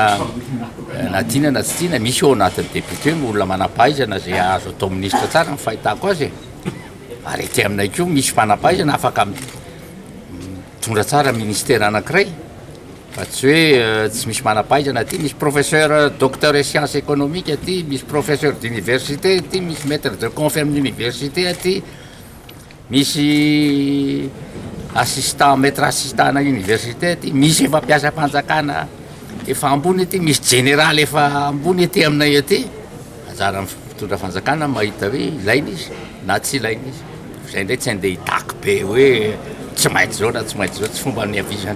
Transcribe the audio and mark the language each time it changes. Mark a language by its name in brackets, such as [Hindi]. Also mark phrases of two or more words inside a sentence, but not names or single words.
[Malagasy] tiana misy eo anatin'ny député hoe olona manampahaizana zay azo atao ministre tsara ny fahitako azy ary ety aminay ko misy manampahaizana afaka mitondra tsara ministère anankiray fa tsy hoe tsy misy manampahaizana aty misy [French] professeur docteur et sciences économiques [Malagasy] aty misy [French] professeur d'université [Malagasy] aty misy [French] maître de confirme d'université [Malagasy] aty misy [French] assistant maître assistant [Malagasy] na université aty misy efa mpiasa mpanjakana efa ambony aty misy général efa ambony aty aminay aty anjara mitondra fanjakana mahita hoe ilaina izy na tsy ilaina izy zay ndray tsy andeha hitako be hoe tsy maintsy zao na tsy maintsy zao tsy fomba niavizany.